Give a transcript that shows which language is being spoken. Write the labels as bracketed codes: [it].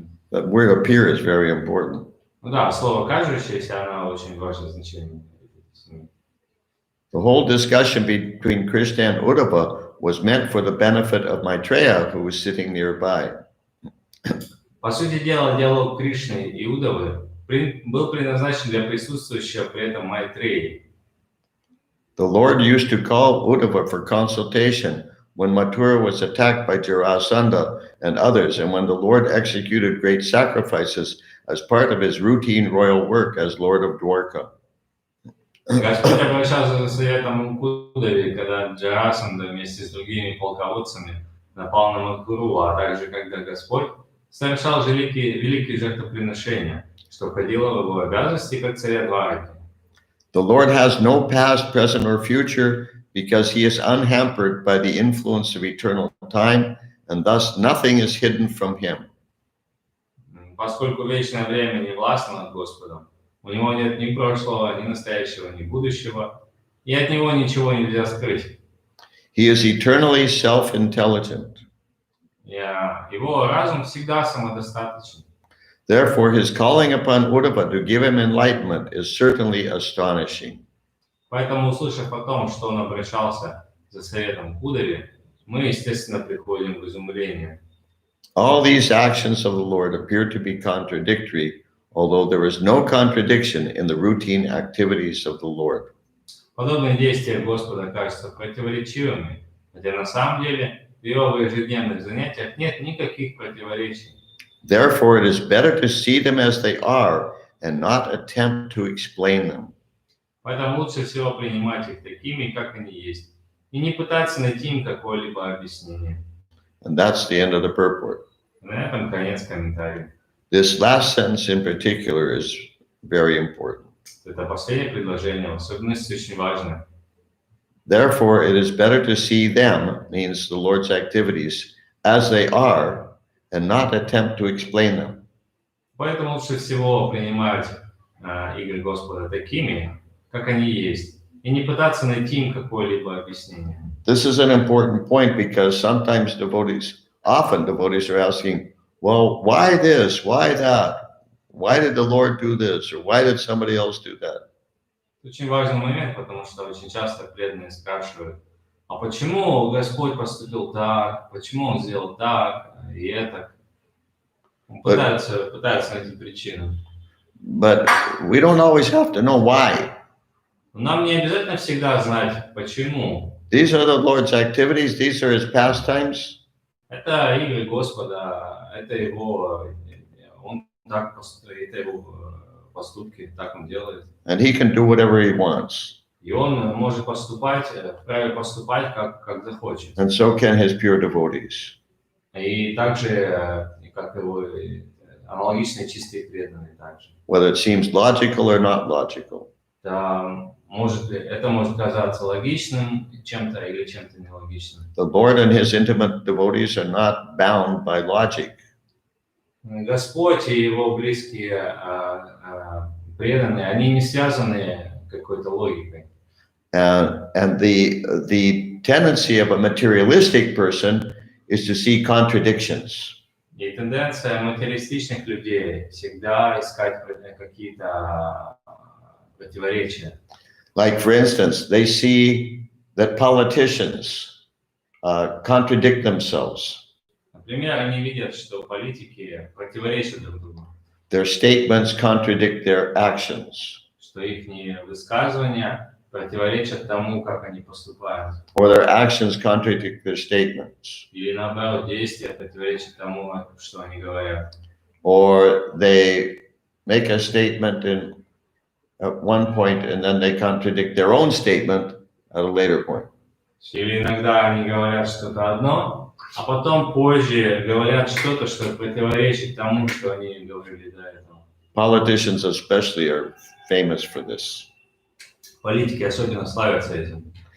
[en] That word appear is very important. [ru] Ну да, слово кажущееся, оно очень важное значение. [en] The whole discussion between Krishna and Uddhava was meant for the benefit of Maitreya, who was sitting nearby. [ru] По сути дела, диалог Кришны и Удавы был предназначен для присутствующего при этом Майтреи. [en] The Lord used to call Uddhava for consultation when Mathura was attacked by Jarasandha and others, and when the Lord executed great sacrifices as part of his routine royal work as Lord of Dwarka. [ru] Господь обращался за советом к Удаве, когда Джарасанда вместе с другими полководцами напал на Мадхуру, а также когда Господь совершал великие жертвоприношения, что входило в его обязанности как царя Двараки. [en] The Lord has no past, present, or future because he is unhampered by the influence of eternal time, and thus nothing is hidden from him. [ru] Поскольку вечное время не властно над Господом, у него нет ни прошлого, ни настоящего, ни будущего, и от него ничего нельзя скрыть. [en] He is eternally self-intelligent. [ru] Его разум всегда самодостаточен. [en] Therefore, his calling upon Uddhava to give him enlightenment is certainly astonishing. [ru] Поэтому, услышав о том, что он обращался за советом к Удаве, мы, естественно, приходим в изумление. [en] All these actions of the Lord appear to be contradictory, although there is no contradiction in the routine activities of the Lord. [ru] Подобные действия Господа кажутся противоречивыми, хотя на самом деле в его ежедневных занятиях нет никаких противоречий. [en] Therefore, it is better to see them as they are and not attempt to explain them. [ru] Поэтому лучше всего принимать их такими, как они есть, и не пытаться найти им какое-либо объяснение. [en] And that's the end of the purport. [ru] На этом конец комментария. [en] This last sentence in particular is very important. [ru] Это последнее предложение, в особенности очень важное. [en] Therefore, it is better to see them, means the Lord's activities, as they are, and not attempt to explain them. [ru] Поэтому лучше всего принимать игры Господа такими, как они есть, и не пытаться найти им какое-либо объяснение. [en] This is an important point because often devotees are asking, well, why this? Why that? Why did the Lord do this? Or why did somebody else do that? [ru] Очень важный момент, потому что очень часто преданные спрашивают, а почему Господь поступил так, почему Он сделал так и это? Пытаются найти причину. [en] But we don't always have to know why. [ru] Но нам не обязательно всегда знать, почему. [en] These are the Lord's activities. These are His pastimes. [ru] Это игры Господа, это Его, Он так поступает, это Его поступки, так Он делает. [en] And He can do whatever He wants. [ru] И Он может вправе поступать, как захочет. [en] And so can His pure devotees. [ru] И также, как Его аналогичные чистые преданные также. [en] Whether it seems logical or not logical. [ru] Это может казаться логичным чем-то или чем-то нелогичным. [en] The Lord and His intimate devotees are not bound by logic. [ru] Господь и Его близкие преданные, они не связаны какой-то логикой. [en] And the tendency of a materialistic person is to see contradictions. [ru] И тенденция материалистичных людей всегда искать какие-то противоречия. [en] Like, for instance, they see that politicians contradict themselves. [ru] Например, они видят, что политики противоречат друг другу, [en] Their statements contradict their actions. [ru] что их высказывания противоречат тому, как они поступают. [en] Or their actions contradict their statements. [ru] Или наоборот, действия противоречат тому, что они говорят. [en] Or they make a statement at one point and then they contradict their own statement at a later point. [ru] Или иногда они говорят что-то одно, а потом позже говорят что-то, что противоречит тому, что они говорили до этого. [en] Politicians especially are famous for this. [ru] Политики особенно славятся этим.